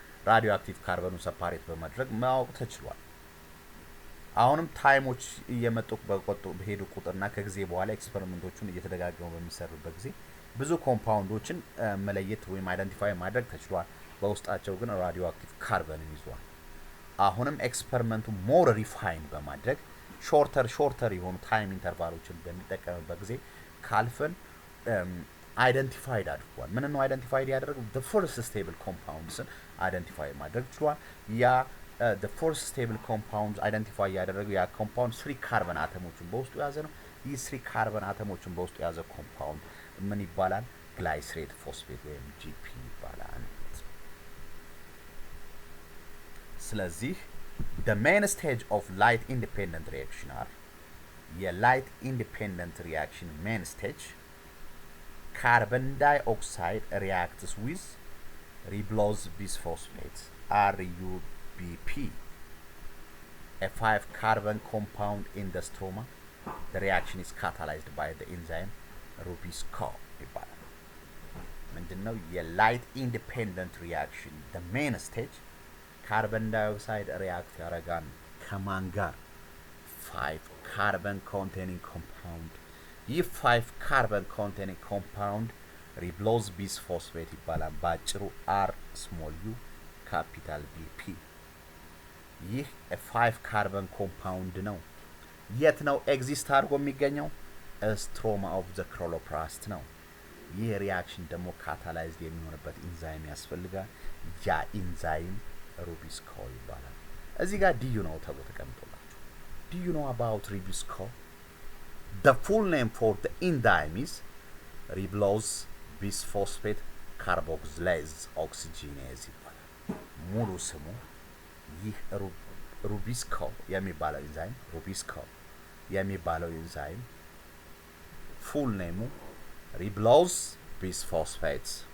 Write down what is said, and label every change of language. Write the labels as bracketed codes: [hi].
[am] ራዲዮአክቲቭ ካርበኑን ሰፓሬት በማድረግ ማወቅ ተችሏል። አሁንም ታይሞች እየመጡ በሄዱ ቁጥርና ከጊዜ በኋላ ኤክስፐሪመንቶቹን እየተደጋገሙ በሚሰሩበት ጊዜ ብዙ ኮምፓውንዶችን መለየት ወይም አይደንቲፋይ ማድረግ ተችሏል። በውስጣቸው ግን ራዲዮአክቲቭ ካርበንን ይዟል። አሁንም ኤክስፐሪመንቱ ሞር ሪፋይን በማድረግ ሾርተር የሆኑ ታይም ኢንተርቫሎችን በሚጠቀምበት ጊዜ ካልፈን አይደንቲፋይድ አድርጓል። ምን ነው አይደንቲፋይድ ያደረገው? [en] the first stable compounds [am] አይደንቲፋይ ማድረግ ችሏል። ያ the first stable compounds አይደንቲፋይ ያደረገው ያ ኮምፓውንድ 3 ካርበን አተሞችን በውስጡ ያዘ ነው። ይህ 3 ካርበን አተሞችን በውስጡ ያዘ ኮምፓውንድ ምን ይባላል? ግላይሰሬት ፎስፌት ወይም GP ይባላል። ስለዚህ [en] the main stage of light independent reaction are የlight independent reaction main stage carbon dioxide reacts with ribose bisphosphate RUBP a 5 carbon compound in the stroma. The reaction is catalyzed by the enzyme [am] ሩቢስኮ ይባላል። ምንድነው የላይት ኢንዲፔንደንት ሪያክሽን the main stage ካርበን ዳይኦክሳይድ ሪያክት ያደርጋል ከማን ጋር 5 carbon containing compound ይህ 5 carbon containing compound ሪብሎዝ ቢስፎስፌት ይባላል። ባጭሩ R small u capital BP ይህ 5 carbon compound ነው። የት ነው ኤግዚስት አድርጎ የሚገኘው? ስትሮማ ኦፍ ዘ ክሎሮፕላስት ነው። ይህ ሪያክሽን ደግሞ ካታላይዝድ የሚሆንበት ኢንዛይም ያስፈልጋል። ያ ኢንዛይም ሩቢስኮ ይባላል። እዚህ ጋር ዲዩ ነው ተብሎ ተቀምጦላችሁ። [en] ዲዩ ኖ አባውት ሩቢስኮ? the full name for the enzyme is ribulose bisphosphate carboxylase oxygenase [am] ይባላል። ሙሉ ስሙ ይህ ሩቢስኮ የሚባለው ኢንዛይም [en] የሚባለው ኢንዛይም full name ribulose bisphosphate